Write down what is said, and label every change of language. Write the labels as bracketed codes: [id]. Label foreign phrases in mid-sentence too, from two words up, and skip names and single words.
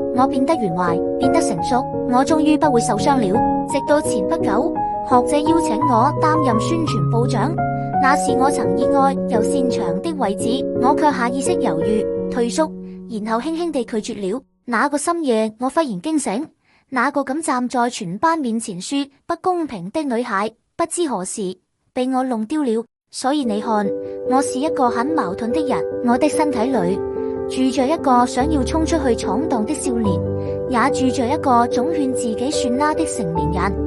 [zh] 我變得圓滑，變得成熟，我終於不會受傷了。直到前不久，學者邀請我擔任宣傳部長，那是我曾意愛又擅長的位置，我卻下意識猶豫退縮，然後輕輕地拒絕了。那個深夜，我忽然驚醒，那個敢站在全班面前說不公平的女孩，不知何時被我弄丟了。所以你看，我是一個很矛盾的人。我的身體裏住着一個想要衝出去闖蕩的少年，也住着一個總勸自己算啦的成年人。